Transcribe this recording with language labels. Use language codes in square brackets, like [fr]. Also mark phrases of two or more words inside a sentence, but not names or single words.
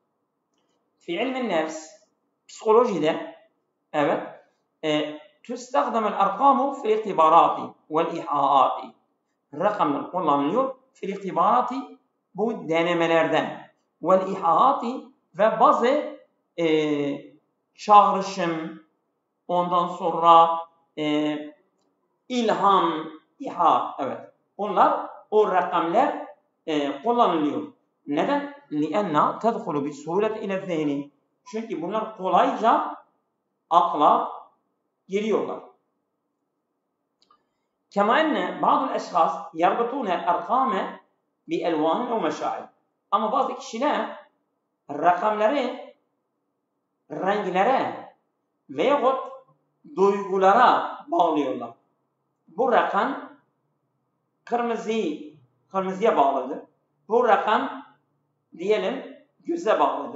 [ar] في علم النفس, [tr] psikolojide evet [ar] تستخدم الأرقام في الاختبارات والإيحاءات. [tr] Rakamlar kullanılıyor [ar] في الاختبارات, [tr] bu denemelerden, والإيحاءات ve bazı çağrışım, ondan sonra ilham, evet. Bunlar o rakamlar kullanılıyor. Neden? [ar] لأن تدخل بسهولة إلى الذهن. [tr] Çünkü bunlar kolayca akla giriyorlar. [ar] كما أن بعض الأشخاص يربطون الأرقام بألوان أو مشاعر. [tr] Ama bazı kişiler rakamları renklere veyahut duygulara bağlıyorlar. Bu rakam kırmızıya bağlıdır. Bu rakam diyelim göze bağlıdır.